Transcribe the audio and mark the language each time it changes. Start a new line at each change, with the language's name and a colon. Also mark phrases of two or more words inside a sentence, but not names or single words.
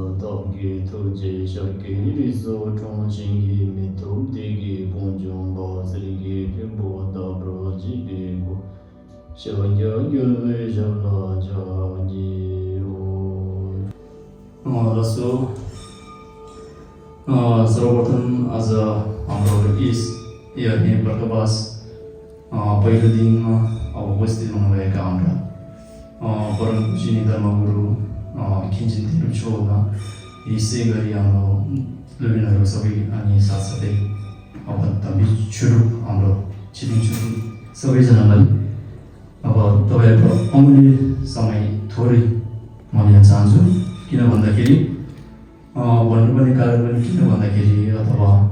Nepali: ge to je sha ge ri so chong jing ge mi to de ge bong jong ba zi ge de bo da bro ji ge go sha ya ge le ja la ja ji o so सर्वप्रथम आज हाम्रो यही प्रकाश पहिलो दिनमा अब उपस्थित हुनुभएका हाम्रा परम पूजनीय धर्मगुरु खिन्जिन तिरुछोमा यसै गरी हाम्रो लुबिनहरू सबै अनि साथसाथै अब तबी सुरु हाम्रो छिरिङ सुरु सबैजनालाई अब तपाईँहरूको अमूल्य समय थोरै म लिन चाहन्छु किन भन्दाखेरि भन्नुपर्ने कारण पनि किन भन्दाखेरि अथवा